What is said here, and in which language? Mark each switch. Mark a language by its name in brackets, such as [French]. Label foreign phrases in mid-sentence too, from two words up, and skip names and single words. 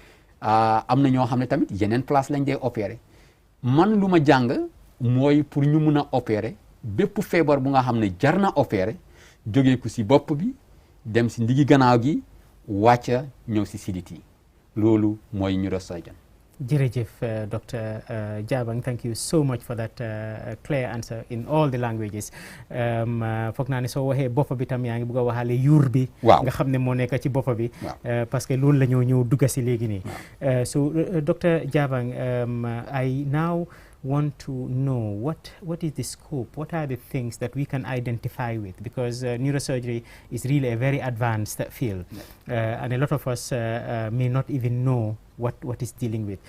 [Wolof] am na ñoo xam ne tamit yeneen place lañ dee opéré man lu ma jàng mooy pour ñu mun a opéré bépp feebar bu nga xam ne jar na opéré jógee ko si bopp bi dem si ndigi gannaaw gi wàcca ñëw si sidit yi loolu mooy neurosurgeon. Jërëjëf Dr. [English] Jabang, thank you so much for that clear answer in all the languages. [Wolof] Foog naa ne soo waxee boppa bi tam yaa ngi bugg a waxaale yuur bi. waaw nga xam ne moo nekk ci boppa bi. [French] parce que [Wolof] loolu la ñëw dugga si léegi nii. [English] so Dr. Jabang, I now want to know what is the scope, what are the things that we can identify with, because neurosurgery is really a very advanced field, and a lot of us may not even know what is dealing with.